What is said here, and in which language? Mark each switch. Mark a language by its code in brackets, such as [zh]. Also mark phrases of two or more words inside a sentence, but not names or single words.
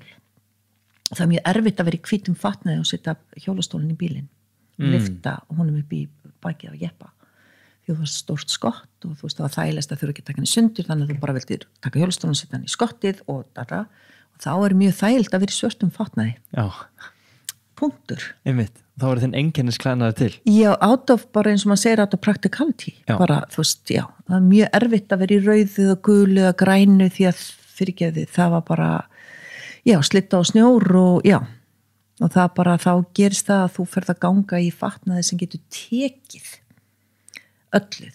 [is] Það mjög erfitt að vera í hvítum fatnaði og setja hjólastólinn í bílinn og lyfta honum upp í bakið á jeppa því það var stórt skott og þú veist það var þægilegst að þurfa ekki að taka hann í sundur þannig að þú bara vildir taka hjólastólinn og setja hann í skottið og þá mjög þægilegt að vera í svörtum fatnaði. Já. Punktur. Einmitt. Þá var þinn einkennisklæðnaði til. Já, bara eins og maður segir [en] out of practicality. [is] Já. Bara, þú veist, já. Það mjög erfitt að vera í rauðu og gulu og grænu því að fyrirgefði, það var bara, já, slitta á snjór og já. Og það bara, þá gerist það að þú ferð að ganga í fatnaði sem getur tekið öllu.